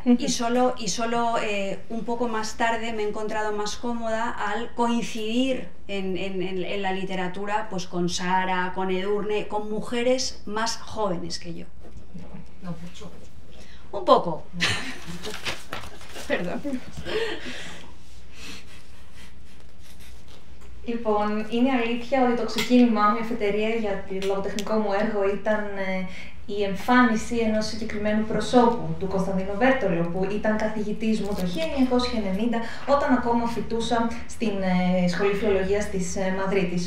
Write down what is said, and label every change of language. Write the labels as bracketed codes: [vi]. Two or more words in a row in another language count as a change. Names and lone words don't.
[es] Y solo un poco más tarde me he encontrado más cómoda al coincidir en la literatura, pues con Sara, con Edurne, con mujeres más jóvenes que yo. No mucho. Un poco. Perdón. [el] Λοιπόν, είναι αλήθεια ότι το ξεκίνημά μου, η αφετηρία για το λογοτεχνικό μου έργο ήταν η εμφάνιση ενός συγκεκριμένου προσώπου, του Κωνσταντίνου Μπέρτολο, που ήταν καθηγητής μου το 1990, όταν ακόμα φοιτούσα στην Σχολή Φιλολογίας της Μαδρίτης.